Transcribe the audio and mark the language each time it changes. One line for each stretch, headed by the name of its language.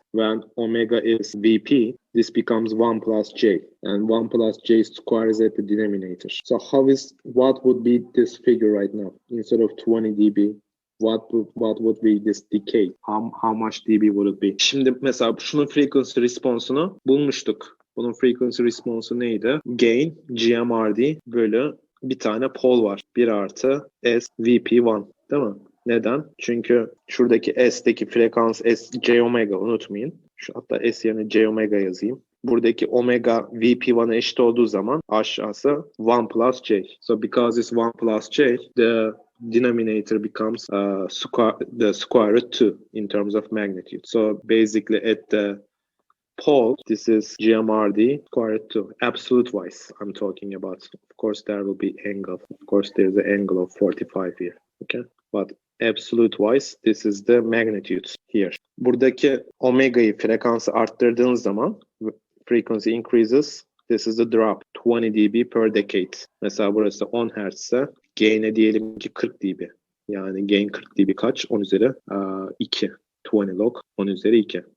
English: When omega is VP, this becomes 1 plus J, and 1 plus J square is at the denominator. So what would be this figure right now? Instead of 20 dB, what would be this decay? How much dB would it be?
Turkish: Şimdi mesela şunun frequency response'unu bulmuştuk. Bunun frequency response'u neydi? Gain GMRD bölü bir tane pol var. 1 artı S VP1. Değil mi? Neden? Çünkü şuradaki S'teki frekans S J omega unutmayın. Hatta S yerine J omega yazayım. Buradaki omega VP1'e eşit olduğu zaman aşağısı 1 plus J.
English: So because it's 1 plus J, the denominator becomes the square root 2 in terms of magnitude. So basically at the pole, this is GMRD square root 2. Absolute wise, I'm talking about. Of course, there will be angle. Of course, there's an angle of 45 here. Okay, but absolute wise, this is the magnitude here.
Turkish: Buradaki omega'yı frekansı arttırdığınız zaman
English: frequency increases. This is the drop. 20 dB per decade.
Turkish: Mesela burası 10 Hz ise gain'e diyelim ki 40 dB. Yani gain 40 dB kaç? 10 üzeri 2. 20 log 10 üzeri 2.